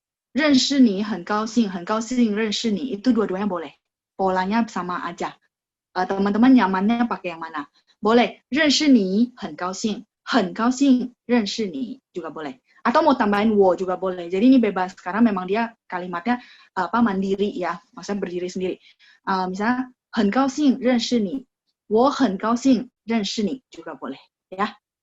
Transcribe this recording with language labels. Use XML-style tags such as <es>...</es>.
<zh>认识你很高兴认识你,</zh> <id>itu dua-duanya boleh. Polanya sama aja. Teman-teman nyamannya pakai yang mana? Boleh.</id> <zh>认识你很高兴认识你</zh> <id>juga boleh. Atau mau tambahin 我 juga boleh. Jadi ini bebas karena memang dia kalimatnya mandiri ya, maksudnya berdiri sendiri. Misalnya</id> <zh>很高兴认识你, 我很高兴认识你</zh> <id>juga boleh ya.</id>